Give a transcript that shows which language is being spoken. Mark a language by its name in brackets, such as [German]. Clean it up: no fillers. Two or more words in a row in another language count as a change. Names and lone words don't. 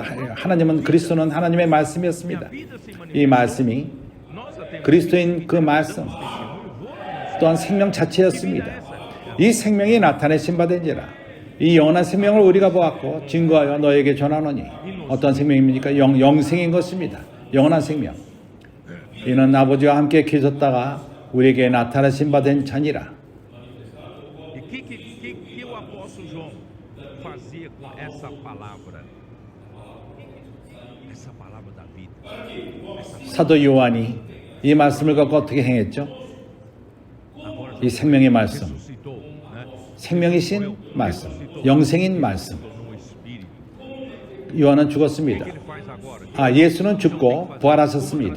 [Korean] 하나님은 그리스도는 하나님의 말씀이었습니다. 이 말씀이 그리스도인 그 말씀 또한 생명 자체였습니다. 이 생명이 나타내신 바 된지라. 이 영원한 생명을 우리가 보았고 증거하여 너에게 전하노니. 어떤 생명입니까? 영생인 것입니다. 영원한 생명. 이는 아버지와 함께 계셨다가 우리에게 나타내신 바 된 자니라. [Portuguese] Que o apóstolo João fazia com essa palavra da vida? [Korean] 사도 요한이 이 말씀을 갖고 어떻게 행했죠? 이 생명의 말씀, 생명이신 말씀, 영생인 말씀. 요한은 죽었습니다. 예수는 죽고 부활하셨습니다.